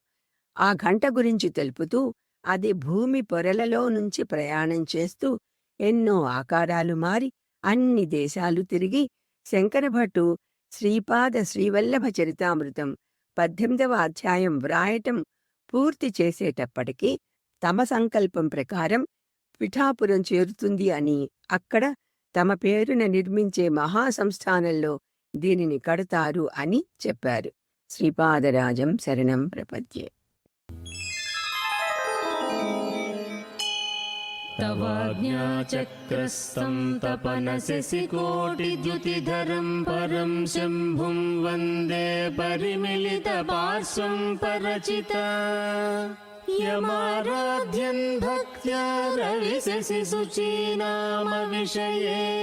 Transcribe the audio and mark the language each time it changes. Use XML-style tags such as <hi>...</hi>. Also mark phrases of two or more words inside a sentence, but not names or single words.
<te>ఆ గంట గురించి తెలుపుతూ అది భూమి పొరలలో నుంచి ప్రయాణం చేస్తూ ఎన్నో ఆకారాలు మారి అన్ని దేశాలు తిరిగి శంకరభట్టు శ్రీపాద శ్రీవల్లభ చరితామృతం 18వ అధ్యాయం వ్రాయటం పూర్తి చేసేటప్పటికీ తమ సంకల్పం ప్రకారం పిఠాపురం చేరుతుంది అని, అక్కడ తమ పేరున నిర్మించే మహాసంస్థానంలో దీనిని కడతారు అని చెప్పారు.</te> <sa>శ్రీపాదరాజం శరణం ప్రపద్యే. तवाज्ञाचक्रस्थं तपनशशिकोटिद्युतिधरं परं शम्भुं वन्दे परिमिलितपार्श्वं परचिता यमाराध्यन् भक्त्या रविशशिशुचीनामविषये</sa>